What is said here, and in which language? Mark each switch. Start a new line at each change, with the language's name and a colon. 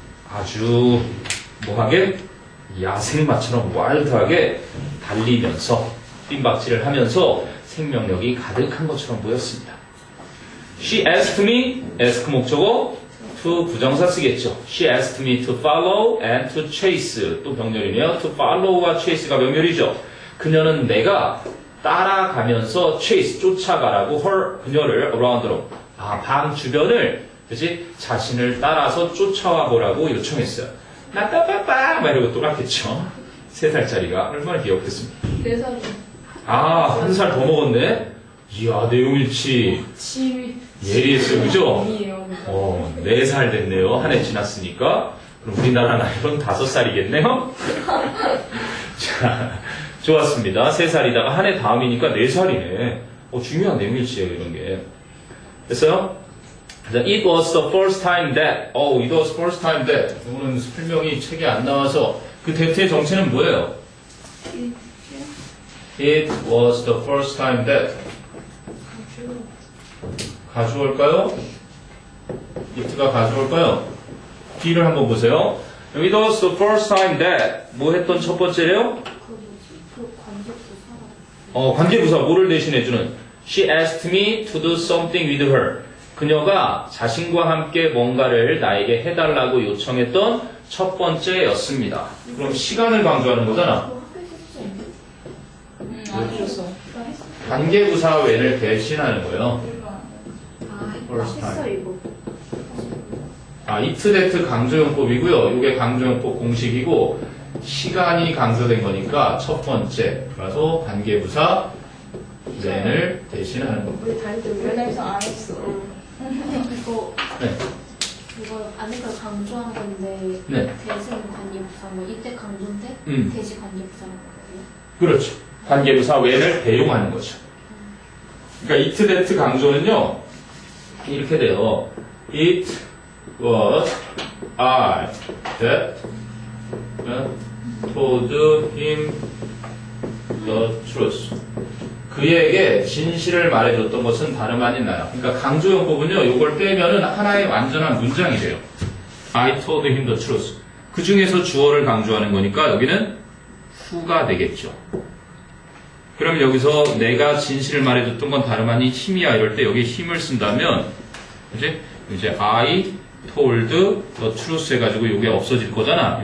Korean: 아주 뭐하게? 야생마처럼 와일드하게 달리면서 뜀박질을 하면서 생명력이 가득한 것처럼 보였습니다.
English: She asked me, ask 목적어, to 부정사
Korean: 쓰겠죠.
English: She asked me to follow and to chase.
Korean: 또 병렬이네요. To follow와 chase가 병렬이죠. 그녀는 내가 따라가면서 chase, 쫓아가라고 그녀를 around로, 방 주변을, 그치? 자신을 따라서 쫓아와 보라고 요청했어요. 나따빠빠 막 이러고 또 갔겠죠. 3살짜리가 얼마나 귀엽겠습니까? 4살이. 아, 1살 더 먹었네? 이야, 내용일치 예리했어요, 그죠? 아니에요. 4살 됐네요. 한 해 지났으니까. 그럼 우리나라 나이로는 5살이겠네요? 자, 좋았습니다. 3살이다가 한 해 다음이니까 4살이네. 중요한 내용일치예요, 이런 게. 됐어요?
English: 자, it was the first time that. it was the first time that.
Korean: 이거는 설명이 책에 안 나와서 그 that의 정체는 뭐예요?
English: It was the first time that.
Korean: 가져올까요? it가 가져올까요? B를 한번 보세요.
English: It was the first time that.
Korean: 뭐 했던 첫 번째래요? 관계부사 뭐를 대신해주는?
English: She asked me to do something with her.
Korean: 그녀가 자신과 함께 뭔가를 나에게 해달라고 요청했던 첫 번째였습니다. 그럼 시간을 강조하는 거잖아. 안 해줬어. 관계부사 when을 대신하는 거예요.
English: first
Korean: 했어
English: time.
Korean: 이거. it, that 강조용법이고요. 이게 강조용법 공식이고 시간이 강조된 거니까 첫 번째. 그래서 관계부사 when을 대신하는 겁니다. 우리 다리들 연애에서 안 했어. 이거 네. 이거 아내가 강조한 건데 네. 대신 관계부사 뭐 이때 강조인데 대신 관계부사인 거예요? 그렇죠. 관계부사 when을 대용하는 거죠. 그러니까 it, that 강조는요. 이렇게 돼요.
English: It was I that told him the truth.
Korean: 그에게 진실을 말해줬던 것은 다름 아닌 나야. 그러니까 강조용법은요. 이걸 빼면은 하나의 완전한 문장이 돼요.
English: I told him the truth.
Korean: 그 중에서 주어를 강조하는 거니까 여기는 who가 되겠죠. 그럼 여기서 내가 진실을 말해줬던 건 다름 아닌 힘이야 이럴 때 여기 힘을 쓴다면 이제
English: I told the truth
Korean: 해가지고 이게 없어질 거잖아.